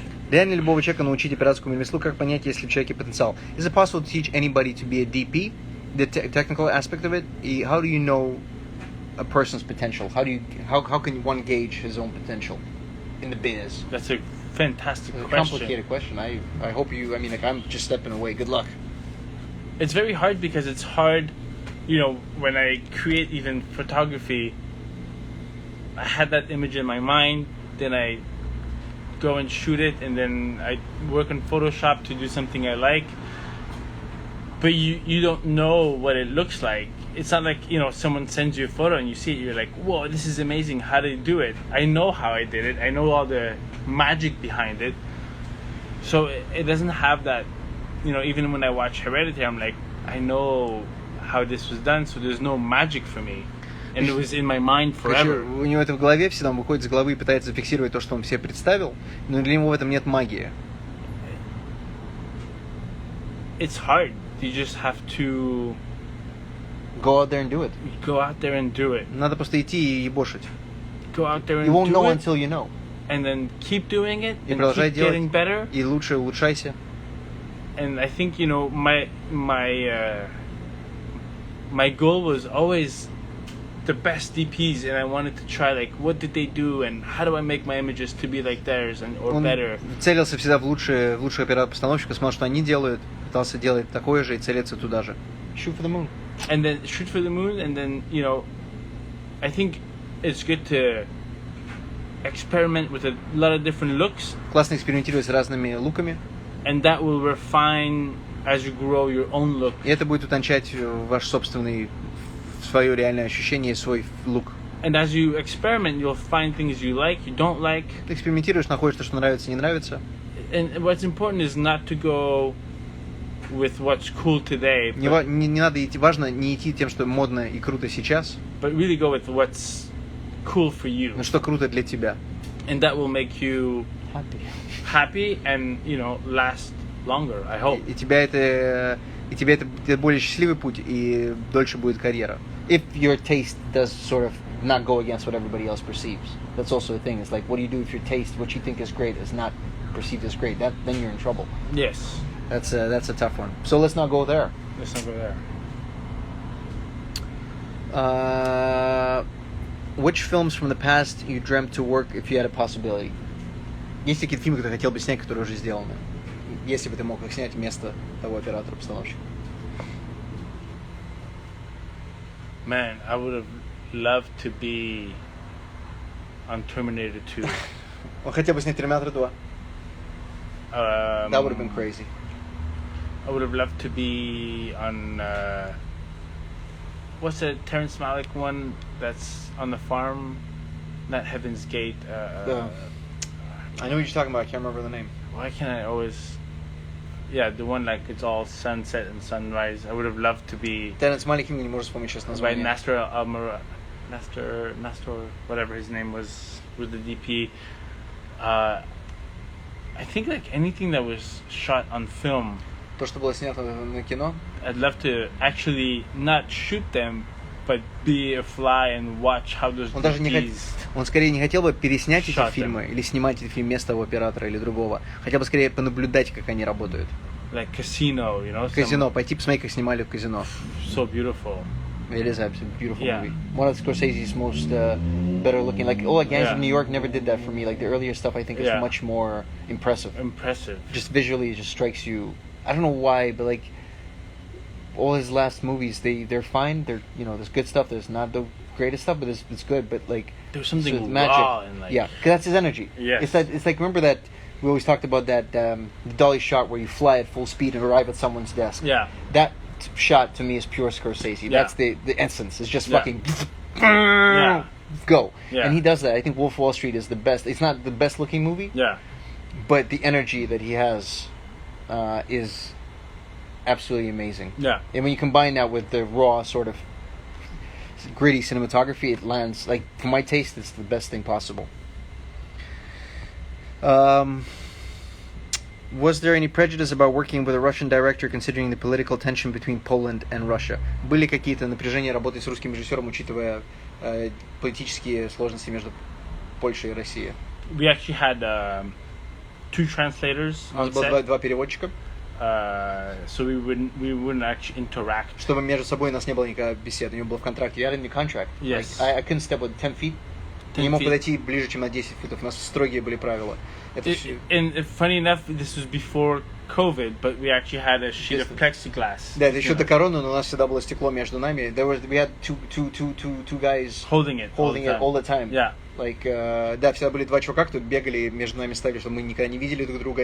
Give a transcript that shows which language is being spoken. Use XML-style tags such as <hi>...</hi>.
<ru>Реально любого человека научить операторскому ремеслу, как понять, есть ли в человеке потенциал?</ru> <en>Is it possible to teach anybody to be a DP? The technical aspect of it?</en> <ru>И</ru> <en>how do you know a person's potential? How can one gauge his own potential in the biz? That's a fantastic question. Complicated question. I hope you. I mean, like I'm just stepping away. Good luck. It's very hard because it's hard. You know, when I create even photography, I had that image in my mind. Then I go and shoot it, and then I work in Photoshop to do something I like. But you don't know what it looks like. It's not like, you know, someone sends you a photo and you see it, you're like, whoa, this is amazing, how did you do it? I know how I did it, I know all the magic behind it. So it doesn't have that, you know, even when I watch Hereditary, I'm like, I know how this was done, so there's no magic for me. And it was in my mind forever.</en> <ru>У него это в голове, всегда он выходит из головы и пытается зафиксировать то, что он себе представил, но для него в этом нет магии.</ru> <en>It's hard. You just have to go out there and do it. Go out there and do it.</en> <ru>Надо просто идти и ебошить.</ru> <en>Go out there and you won't do know it, until you know. And then keep doing it.</en> <ru>И</ru> <en>and</en> <ru>продолжай</ru> <en>keep</en> <ru>делать.</ru> <en>Getting better.</en> <ru>И лучше улучшайся.</ru> <en>And I think, you know, my goal was always the best DPs, and I wanted to try, like, what did they do, and how do I make my images to be like theirs or better.</en> <ru>Он целился всегда в лучших операторов-постановщиков, смотрел, что они делают, пытался делать такое же и целиться туда же.</ru> <en>Shoot for the moon. And then shoot for the moon, and then, you know, I think it's good to experiment with a lot of different looks.</en> <ru>Классно экспериментировать с разными луками.</ru> <en>And that will refine as you grow your own look.</en> <ru>И это будет утончать ваш собственный, свое реальное ощущение, свой лук.</ru> <en>And as you experiment, you'll find things you like, you don't like.</en> <ru>Ты экспериментируешь, находишь то, что нравится, не нравится.</ru> <en>And what's important is not to go with what's cool today.</en> <ru>Не надо идти, важно не идти тем, что модно и круто сейчас.</ru> <en>But really go with what's cool for you.</en> <ru>Но что круто для тебя.</ru> <en>And that will make you happy and, you know, last longer, I hope.</en> <ru>И тебе это более счастливый путь, и дольше будет карьера.</ru> <en>If your taste does sort of not go against what everybody else perceives. That's also a thing. It's like, what do you do if your taste, what you think is great, is not perceived as great? Then you're in trouble. Yes. That's a tough one. So let's not go there. Let's not go there. Which films from the past you dreamt to work if you had a possibility?</en> <ru>Есть ли какие-то фильмы, которые ты хотел бы снять, которые уже сделаны? Если бы ты мог их снять вместо того оператора-постановщика.</ru> <en>Man, I would have loved to be on Terminator 2.</en> <ru>Он хотел бы снять Терминатор 2.</ru> <en>That would have been crazy. I would have loved to be on what's the Terrence Malick one that's on the farm? Not Heaven's Gate. I know what you're talking about. I can't remember the name. Why can't I always? Yeah, the one like it's all sunset and sunrise. I would have loved to be.</en> <ru>Терренс Малик, не можешь вспомнить сейчас название.</ru> <en>By Nestor, whatever his name was the DP. I think like anything that was shot on film.</en> <ru>То, что было снято на кино.</ru> <en>I'd love to actually not shoot them, but be a fly and watch how those DPs.</en> <ru>Он скорее не хотел бы переснять эти фильмы или снимать эти фильмы вместо того оператора или другого. Хотел бы скорее понаблюдать, как они работают.</ru> <en>Like Casino, you know.</en> <ru>Казино, пойти посмотреть, как снимали в Казино.</ru> <en>So beautiful. It is a beautiful movie. One of Scorsese's most better looking. Like, Gangs of New York never did that for me. Like the earlier stuff, I think is much more impressive. Just visually, it just strikes you. I don't know why, but like all his last movies, they're fine. They're, you know, there's good stuff. There's not the greatest stuff, but it's good. But like there's something magic. raw and like yeah, because that's his energy. Yes. It's like remember that we always talked about that the dolly shot where you fly at full speed and arrive at someone's desk. Yeah. That shot to me is pure Scorsese. Yeah. That's the essence. It's just fucking go. Yeah. And he does that. I think Wolf of Wall Street is the best. It's not the best looking movie. Yeah. But the energy that he has is absolutely amazing. Yeah. And when you combine that with the raw sort of gritty cinematography, it lands, like, for my taste, it's the best thing possible. Was there any prejudice about working with a Russian director, considering the political tension between Poland and Russia?</en> <ru>Были какие-то напряжения работать с русским режиссером, учитывая политические сложности между Польшей и Россией?</ru> <en>We actually had 2 translators</en> <ru>У нас</ru> <en>on</en> <ru>было</ru> <en>set.</en> <ru>два переводчика.</ru> <en>So we wouldn't actually interact.</en> <ru>Чтобы между собой у нас не было никакой беседы. У него был в контракте. Я</ru> <en>in contract. Yes. Like, I couldn't step with 10 feet.</en> <ru>Я не мог подойти ближе, чем на 10 футов. У нас строгие были правила.</ru> <en>And funny enough, this was before COVID, but we actually had a sheet of plexiglass.</en> <ru>Да, это еще до короны, но у нас всегда было стекло между нами.</ru> <en>We had two guys Holding it all the time. Yeah. Like,</en> <ru>да, всегда были 2 чувака, кто бегали между нами, ставили, чтобы мы никогда не видели друг друга.</ru>